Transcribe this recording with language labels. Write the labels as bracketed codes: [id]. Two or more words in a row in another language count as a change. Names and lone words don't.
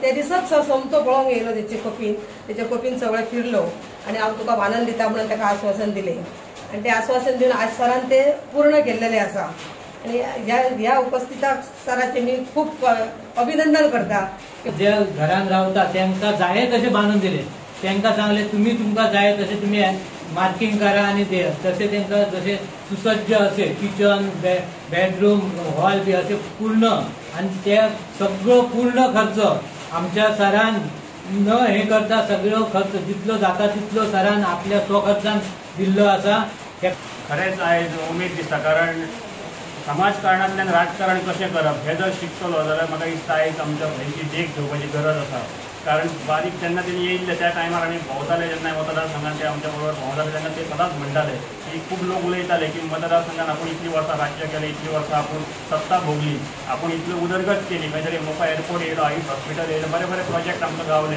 [kok] ते दिसाच सोमतो पळोवंक येयलो तेचे कोपीन सगळें फिरलो आणि हांव तुका बांदून दिता म्हणून ताका आश्वासन दिलें. आणि ते आश्वासन दिवन आज सरान ते पूर्ण केल्लेले आसा. आणि ह्या उपस्थिताक सराचे मी खूप अभिनंदन करता. जे घरान रावता तांकां जाय तशें बांदून दिले. तांकां सांगले तुमकां जाय तशें तुमी मार्किंग करा आणि ते तसे तांकां जसे सुसज्ज असे किचन बेडरूम हॉल बी असे पूर्ण आणि ते सगळं पूर्ण खर्च आमच्या सरान न हे करता सगळं खर्च जितलो जाता तितलो सरान आपल्या स्वखर्चान दिल्लो आसा. खरेंच आयज उमेद दिसता. कारण समाजकारणांतल्यान राजकारण कशें करप हे जर शिकतलो जाल्यार म्हाका दिसता आयज आमच्या हेची देख घेवपाची गरज आसा. कारण बारीक जेन्ना तेणी येयल्ले त्या टायमार आमी भोंवताले जेन्ना मतदारसंघात ते आमच्या बरोबर भोंवताले तेन्ना ते सदांच म्हणटाले की खूब लोक उलयताले की मतदारसंघात आपण इतली वर्सां राज्य केलें, इतली वर्सां आपूण सत्ता भोगली, आपूण इतली उदरगत केली, खंय तरी मोपा एअरपोर्ट येयलो, आयुष हॉस्पिटल येयलें, बरे बरे प्रोजेक्ट आमकां गावले.